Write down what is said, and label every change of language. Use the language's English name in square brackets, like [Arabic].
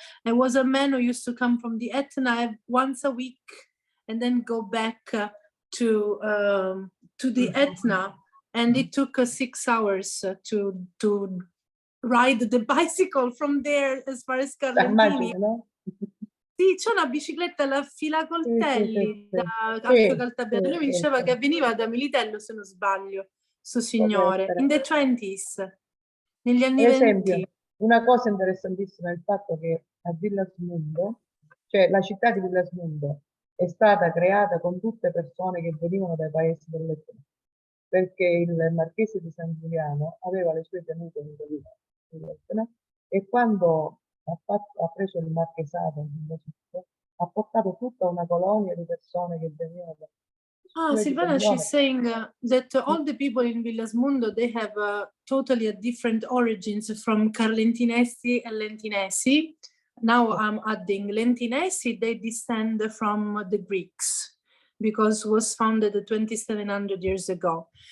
[English] It was a man who used to come from the Etna once a week and then go back to the Etna. And it took 6 hours to ride the bicycle from there as far as Carlentini. [Italian] Immagino, no? Sì, c'è una bicicletta alla fila coltelli da Calcio Caltabello. Lui mi diceva che veniva da Militello, se non sbaglio, sto signore, [English] in the 20s, [Italian] negli anni Per esempio, 20. una cosa interessantissima è il fatto che a Villasmundo, cioè la città di Villasmundo, è stata creata con tutte persone che venivano dai paesi dell'Etna, perché il marchese di San Giuliano aveva le sue tenute nell'Etna e quando ha preso il marchesato ha portato tutta una colonia di persone che venivano da [English] Silvanna, she's saying that all the people in Villasmundo, they have totally a different origins from Carlentinesi and Lentinesi. Now I'm adding Lentinesi, they descend from the Greeks because it was founded 2700 years ago.